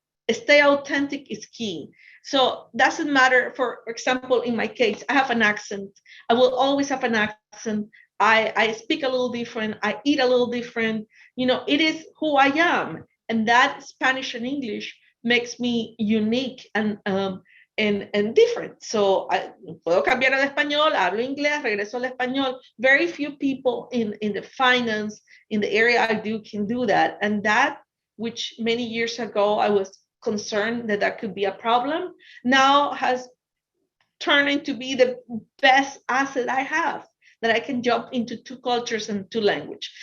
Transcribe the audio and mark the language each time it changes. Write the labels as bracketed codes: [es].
[en] Stay authentic is key. So doesn't matter, for example, in my case, I have an accent. I will always have an accent. I speak a little different. I eat a little different. It is who I am. And that Spanish and English makes me unique and different. [es] So puedo cambiar al español, hablo inglés, regreso al español. [en] Very few people in the finance, in the area I do, can do that. And that, which many years ago I was concerned that could be a problem, now has turned into be the best asset I have, that I can jump into 2 cultures and 2 languages.